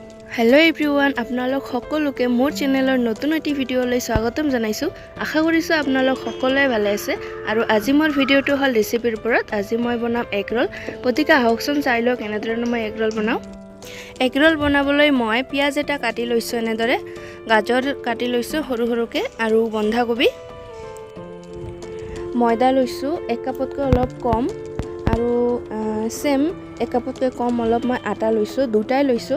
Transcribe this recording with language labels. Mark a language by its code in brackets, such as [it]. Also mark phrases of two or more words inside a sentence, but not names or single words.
[en] Hello everyone [as] আপোনালোক সকলোকে মোৰ চেনেলৰ নতুন এটা ভিডিঅ'লৈ স্বাগতম জনাইছোঁ। আশা কৰিছোঁ আপোনালোক সকলোৱে ভালে আছে আৰু আজি মোৰ ভিডিঅ'টো [en] roll recipe [as] ওপৰত। আজি মই বনাম [en] egg roll. [as] গতিকে আহকচোন চাই লওক এনেদৰে মই [en] egg roll [as] বনাও। [en] egg roll [as] বনাবলৈ মই পিয়াজ এটা কাটি লৈছো, এনেদৰে গাজৰ কাটি লৈছো সৰু সৰুকে আৰু বন্ধাকবি, ময়দা লৈছো 1 কাপতকৈ অলপ কম আৰু সেম 1 কাপতকৈ কম অলপ মই আটা লৈছো, দুটাই লৈছো।